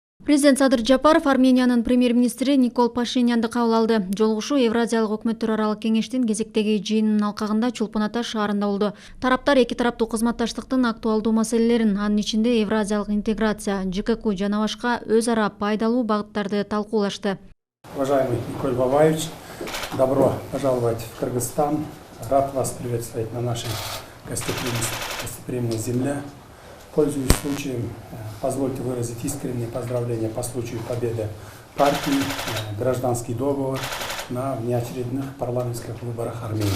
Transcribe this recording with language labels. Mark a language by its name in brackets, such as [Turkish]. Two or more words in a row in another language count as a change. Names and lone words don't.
[Kyrgyz] Президент Садыр Жапаров Армениянын премьер-министри Никол Пашинянды кабыл алды. Жолугушуу Евразиялык өкмөттөр аралык кеңештин кезектеги жыйынынын алкагында Чолпон Ата шаарында болду. Тараптар эки тараптуу кызматташтыктын актуалдуу маселелерин, анын ичинде евразиялык интеграция, ЖКК жана башка өз ара пайдалуу багыттарды талкуулашты. [Russian] Уважаемый Николай Бабаевич, добро пожаловать в Кыргызстан. Рад вас приветствовать на нашей гостеприимной земле. Пользуясь случаем, позвольте выразить искренние поздравления по случаю победы партии «Гражданский договор» на внеочередных парламентских выборах Армении.